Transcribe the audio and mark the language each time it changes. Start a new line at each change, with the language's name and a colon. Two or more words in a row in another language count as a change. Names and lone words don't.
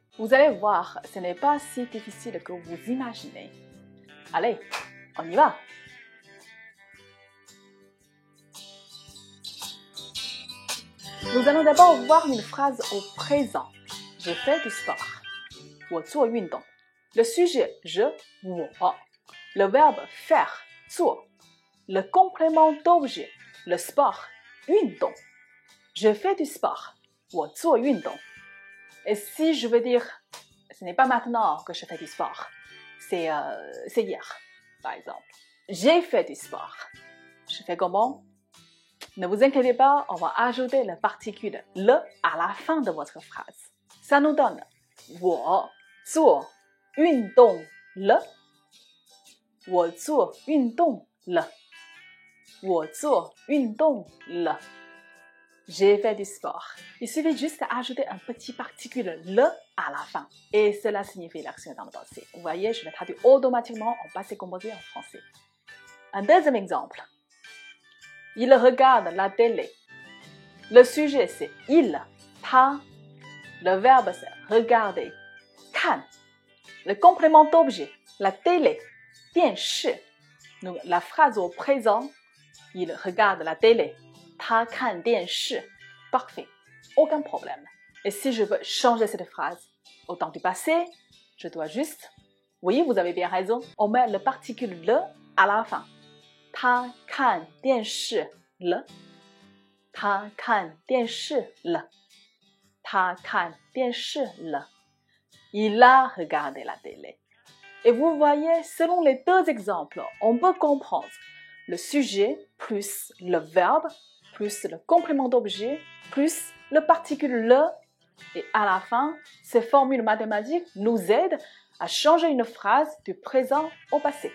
French: Vous allez voir, ce n'est pas si difficile que vous imaginez. Allez, on y va! Nous allons d'abord voir une phrase au présent. J'ai fait du sport.
Chinese: 我做运动.
French: Le sujet, je, 我. Le verbe faire, 做. Le complément d'objet, le sport,
Chinese: 运动.
French: Je fais du sport.
Chinese: 我做运动.
French: Et si je veux dire, ce n'est pas maintenant que je fais du sport, c'est hier, par exemple. J'ai fait du sport. Je fais comment? Ne vous inquiétez pas, on va ajouter la particule le à la fin de votre phrase. Ça nous donne
Chinese: 我做运动了。我做运动了。我做运动了。
French: J'ai fait du sport. Il suffit juste d'ajouter un petit particule le à la fin. Et cela signifie l'action dans le passé. Vous voyez, je vais traduire automatiquement en passé composé en français. Un deuxième exemple. Il regarde la télé. Le sujet, c'est il, ta. Le verbe, c'est regarder, 看. Le complément d'objet, la télé,
Chinese: 电视.
French: Donc, la phrase au présent, il regarde la télé,
Chinese: 他看电视.
French: Parfait, aucun problème. Et si je veux changer cette phrase au temps du passé, je dois juste, oui, vous avez bien raison, on met le particule le à la fin.
Chinese: 他看电视了。他看电视了。他看电视了。
French: Il a regardé la télé. Et vous voyez, selon les deux exemples, on peut comprendre le sujet plus le verbe plus le complément d'objet plus le particule le. Et à la fin, ces formules mathématiques nous aident à changer une phrase du présent au passé.